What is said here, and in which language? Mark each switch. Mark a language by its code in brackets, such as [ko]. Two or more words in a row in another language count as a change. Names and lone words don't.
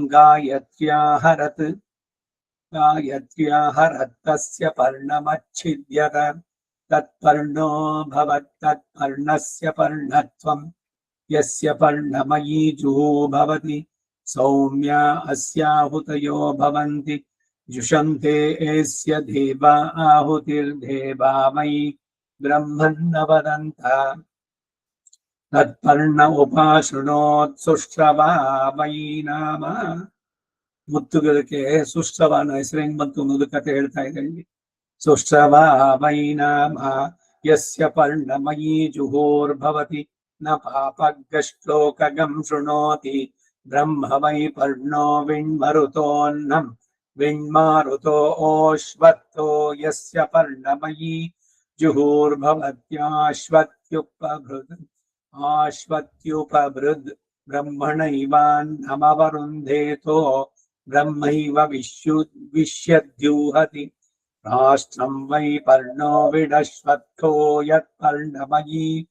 [sa] गायत्र्याहरत्तस्य पर्णमच्छिद्यत तत्पर्णो भवत्तत्पर्णस्य पर्णत्वं यस्य पर्णमयी जुहो भवति सौम्या अस्याहुतयो भवन्ति जुषन्ते एस्य देवा आहुतिर्देवा मयि ब्रह्मन्न वदन्तः तत्पर्ण उपाशृणोत् सुश्रवा मयि नाम. [kn] ಮುತ್ತುಗಳಿಗೆ ಸುಶ್ರವನ ಹೆಸರು ಹೆಂಗ್ ಬಂತು ಅನ್ನೋದು ಕತೆ ಹೇಳ್ತಾ ಇದ್ದೀನಿ. [sa] ಸುಶ್ರವ ವೈ ನಾಮ यस्य पर्णमयी जुहोर्भवति न पापग्श्लोकगं शृणोति ब्रह्म वै पर्णो विण्मरुतोऽन्नं विण्मारुतोऽश्वत्थो यस्य पर्णमयी जुहोर्भवत्याश्वत्युपभृद् ब्रह्मणैवान्नमवरुन्धेतो ब्रह्मैव विश्यद्यूहति राष्ट्रं वै पर्णो विडश्वत्थो यत्पर्णमयी